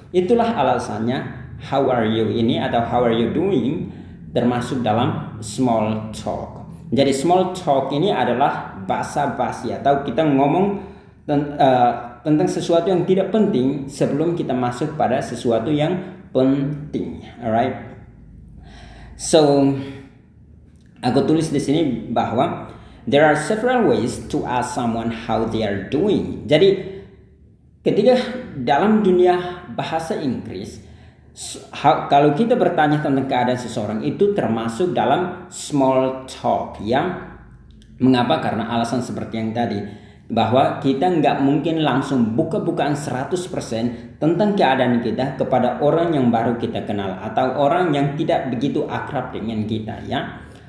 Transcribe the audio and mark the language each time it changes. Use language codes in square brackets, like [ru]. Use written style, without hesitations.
[id] Itulah alasannya [en] how are you [id] ini atau [en] how are you doing [id] termasuk dalam small talk. Jadi small talk ini adalah basa-basi atau kita ngomong tentang sesuatu yang tidak penting sebelum kita masuk pada sesuatu yang penting. [en] Alright. So [id] aku tulis di sini bahwa [en] there are several ways to ask someone how they are doing. [id] Jadi ketika dalam dunia bahasa Inggris, kalau kita bertanya tentang keadaan seseorang, itu termasuk dalam small talk ya. Mengapa? Karena alasan seperti yang tadi, bahwa kita nggak mungkin langsung buka-bukaan 100% tentang keadaan kita kepada orang yang baru kita kenal atau orang yang tidak begitu akrab dengan kita ya.